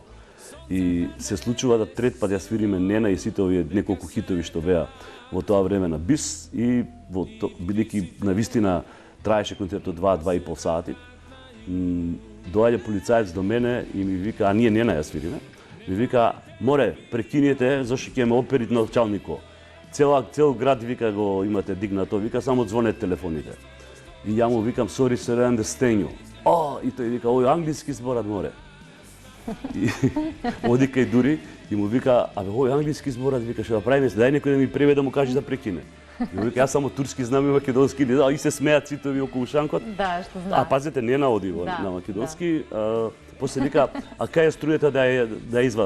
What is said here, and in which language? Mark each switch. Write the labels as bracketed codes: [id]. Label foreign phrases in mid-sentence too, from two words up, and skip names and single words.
[mk] И се случува да трет пат ја свириме Нена и сите овие неколку хитови што беа во тоа време на бис и бидејќи на вистина траеше концертот 2-2,5 сати. Доаѓа полицаец до мене и ми вика, а ние Нена ја свириме, ми вика, море, прекинете, зашто ќе ме оперит началнико. Цел град, вика, го имате дигнато, вика, само звонете телефоните. И ја му викам, [en] sorry sir, I understand you. [mk] И тој вика, ој англиски зборат, море. И оди кај Дури и му вика, абе, ој англиски зборат, вика, што да правиме, дај некој да ми преведе да му каже да прекине. И вика, јас само турски знам и македонски, и се смеат сите овие околу шанкот. Да, што знам. А пазете, не наоди на македонски. После вика, а кај е струјата да ја извадам?